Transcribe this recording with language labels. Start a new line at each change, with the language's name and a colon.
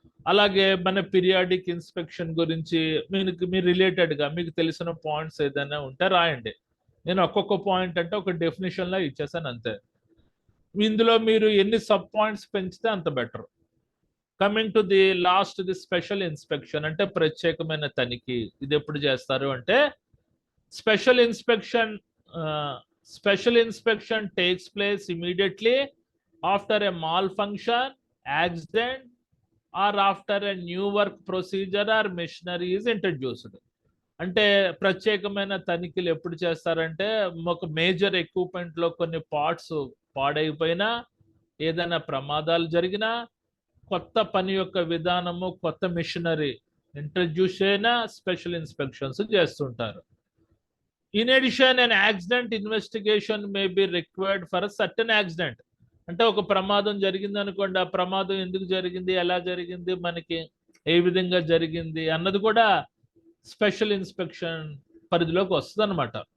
Telugu: అలాగే మన periodic inspection గురించి మీరు రిలేటెడ్ గా మీకు తెలిసిన పాయింట్స్ ఏదైనా ఉంటే రాయండి. నేను ఒక్కొక్క పాయింట్ అంటే ఒక డెఫినేషన్ లా ఇచ్చేసాను అంతే. ఇందులో మీరు ఎన్ని సబ్ పాయింట్స్ పెంచితే అంత better.
English: coming to the last, the special inspection
Telugu: అంటే ప్రత్యేకమైన తనిఖీ. ఇది ఎప్పుడు చేస్తారు అంటే
English: Special inspection special inspection takes place immediately after a malfunction, accident, or after a new work procedure or machinery is introduced.
Telugu: అంటే ప్రత్యేకమైన తనిఖీలు ఎప్పుడు చేస్తారంటే ఒక మేజర్ ఎక్విప్మెంట్ లో కొన్ని పార్ట్స్ పాడైపోయినా, ఏదైనా ప్రమాదాలు జరిగినా, కొత్త పని యొక్క విధానము, కొత్త మిషనరీ ఇంట్రడ్యూస్ అయినా స్పెషల్ ఇన్స్పెక్షన్స్ చేస్తుంటారు.
English: In addition, an accident investigation may be required for a certain accident.
Telugu: అంటే ఒక ప్రమాదం జరిగింది అనుకోండి, ఆ ప్రమాదం ఎందుకు జరిగింది, ఎలా జరిగింది, మనకి ఏ విధంగా జరిగింది అన్నది కూడా స్పెషల్ ఇన్స్పెక్షన్ పరిధిలోకి వస్తుంది అనమాట.